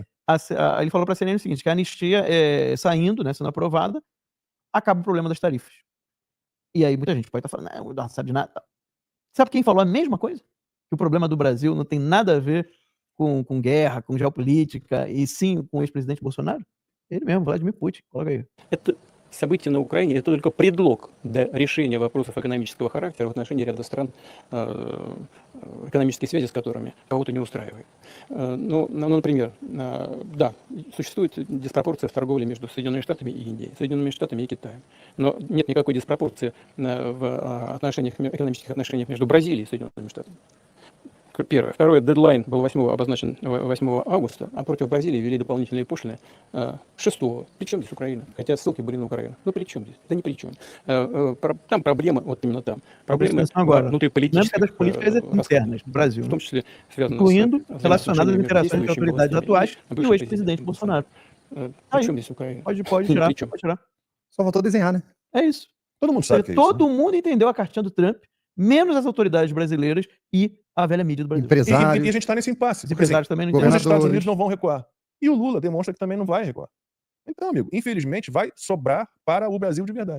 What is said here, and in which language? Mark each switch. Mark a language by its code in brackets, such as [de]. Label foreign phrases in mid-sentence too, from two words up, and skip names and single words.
[pt] Ele falou pra CNN o seguinte, que a anistia saindo, né, sendo aprovada, acaba o problema das tarifas. E aí muita gente pode estar falando, não, não sabe de nada. Sabe quem falou a mesma coisa? Que o problema do Brasil não tem nada a ver com guerra, com geopolítica, и sim com o ex-presidente Bolsonaro? Ele mesmo, Владимир Путин. Coloca aí. [ru] Это события на Украине — это только предлог для решения вопросов экономического характера в отношении ряда стран, экономические связи с которыми кого-то не устраивает. Например, да, существует диспропорция в торговле между Соединенными Штатами и Индией, Соединенными Штатами и Китаем. Но нет никакой диспропорции в экономических отношениях между Бразилией и Соединенными Штатами. Первое. Второе. Дедлайн был обозначен 8 августа, а против Бразилии ввели дополнительные пошлины 6-го. Причем здесь Украина? Хотя ссылки были на Украину. Ну при чем здесь? Да ни при чем. Там проблемы, вот именно там. Проблемы [pt] внутриполитических internas no Brasil, [ru] в том числе связаны [pt] incluindo relacionadas às interações entre autoridades atuais e o ex-presidente Bolsonaro. [ru] При чем здесь Украина? [pt] Pode tirar. Só faltou desenhar, né? É isso. Todo mundo sabe que é isso. Todo mundo entendeu a cartinha do Trump, menos as autoridades brasileiras e a velha mídia do Brasil. Empresários. E a gente está nesse impasse. Os empresários também não Os entendem. Estados Unidos não vão recuar. E o Lula demonstra que também não vai recuar. Então, amigo, infelizmente vai sobrar para o Brasil de verdade.